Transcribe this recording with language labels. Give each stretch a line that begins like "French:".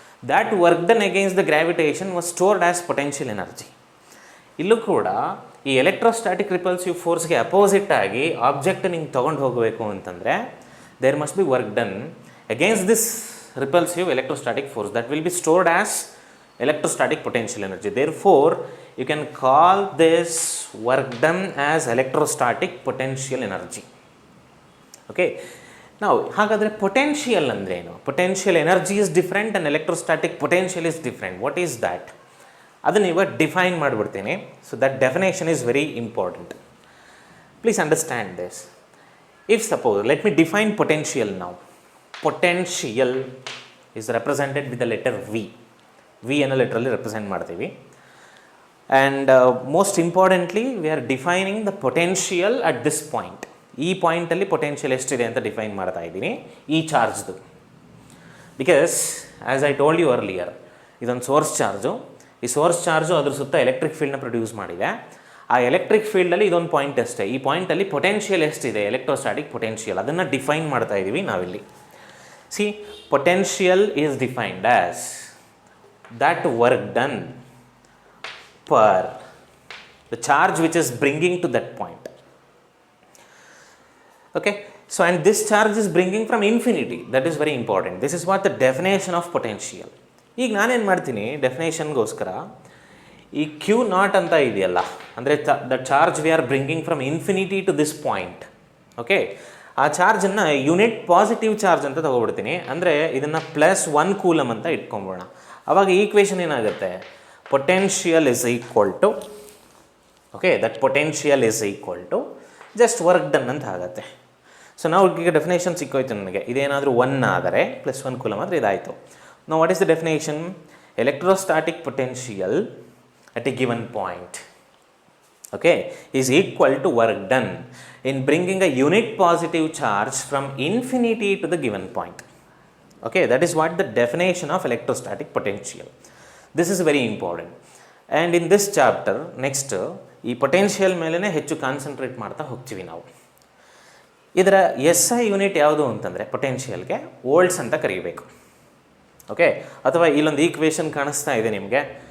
English: That work done against the gravitation was stored as potential energy.
Kannada: ಇಲ್ಲೂ ಕೂಡ ಈ electrostatic repulsive ಫೋರ್ಸ್ಗೆ opposite ಆಗಿ object ನಿಂಗೆ ತೊಗೊಂಡು ಹೋಗಬೇಕು ಅಂತಂದರೆ
English: There must be work done against this repulsive electrostatic force that will be stored as electrostatic potential energy. Therefore you can call this work done as electrostatic potential energy. Okay, now
Kannada: ಹಾಗಾದರೆ potential ಅಂದರೆ ಏನು?
English: Potential energy is different and electrostatic potential is different. What is that?
Kannada: ಅದನ್ನು ಇವಾಗ define ಮಾಡಿಬಿಡ್ತೀನಿ.
English: So that definition is very important. Please understand this. If suppose let me define potential now. Potential is represented with the letter V.
Kannada: V ಅನ್ನೋ ಲೆಟ್ರಲ್ಲಿ represent ಮಾಡ್ತೀವಿ.
English: And most importantly we are defining the potential at this point.
Kannada: ಈ ಪಾಯಿಂಟಲ್ಲಿ potential ಎಷ್ಟಿದೆ ಅಂತ define ಮಾಡ್ತಾ ಇದ್ದೀನಿ ಈ ಚಾರ್ಜ್ದು.
English: because as I told you earlier,
Kannada: ಇದೊಂದು source charge. ಈ ಸೋರ್ಸ್ ಚಾರ್ಜು ಅದ್ರ ಸುತ್ತ ಎಲೆಕ್ಟ್ರಿಕ್ ಫೀಲ್ಡ್ನ ಪ್ರೊಡ್ಯೂಸ್ ಮಾಡಿದೆ. ಆ ಎಲೆಕ್ಟ್ರಿಕ್ ಫೀಲ್ಡಲ್ಲಿ ಇದೊಂದು ಪಾಯಿಂಟ್ ಅಷ್ಟೇ. ಈ ಪಾಯಿಂಟಲ್ಲಿ ಪೊಟೆನ್ಷಿಯಲ್ ಎಷ್ಟಿದೆ, ಎಲೆಕ್ಟ್ರೋಸ್ಟ್ಯಾಟಿಕ್ ಪೊಟೆನ್ಷಿಯಲ್, ಅದನ್ನು ಡಿಫೈನ್ ಮಾಡ್ತಾ ಇದ್ದೀವಿ ನಾವಿಲ್ಲಿ.
English: See, potential is defined as that work done per the charge which is bringing to that point. Okay, so and this charge is bringing from infinity. That is very important. This is what the definition of potential.
Kannada: ಈಗ ನಾನೇನು ಮಾಡ್ತೀನಿ ಡೆಫಿನೇಷನ್ಗೋಸ್ಕರ, ಈ Q not ಅಂತ ಇದೆಯಲ್ಲ, ಅಂದರೆ
English: The charge we are bringing from infinity to this point.
Kannada: Okay, ಆ ಚಾರ್ಜನ್ನು unit positive charge ಅಂತ ತೊಗೊಬಿಡ್ತೀನಿ. ಅಂದರೆ ಇದನ್ನು +1 ಕೂಲಮ್ ಅಂತ ಇಟ್ಕೊಂಬೋಣ. ಆವಾಗ ಈಕ್ವೇಷನ್ ಏನಾಗುತ್ತೆ?
English: Potential is equal to, okay, that potential is equal to just work done ಅಂತ ಆಗುತ್ತೆ.
Kannada: ಸೊ ನಾವು ಈಗ ಡೆಫಿನೇಷನ್ ಸಿಕ್ಕೋಯ್ತು ನನಗೆ. ಇದೇನಾದರೂ 1 ಆದರೆ +1 ಕೂಲಮ್ ಆದರೆ ಇದಾಯಿತು. ನಾವು
English: What is the definition? Electrostatic potential at a given point, okay, is equal to work done in bringing a unit positive charge from infinity to the given point. Okay, that is what the definition of electrostatic potential. This is very important. And in this chapter next
Kannada: ಈ potential ಮೇಲೇ ಹೆಚ್ಚು concentrate ಮಾಡ್ತಾ ಹೋಗ್ತೀವಿ ನಾವು. ಇದರ SI unit ಯಾವುದು ಅಂತಂದರೆ ಪೊಟೆನ್ಷಿಯಲ್ಗೆ volts ಅಂತ ಕರೀಬೇಕು. ಓಕೆ, ಅಥವಾ ಇಲ್ಲೊಂದು ಈಕ್ವೇಷನ್ ಕಾಣಿಸ್ತಾ ಇದೆ ನಿಮಗೆ.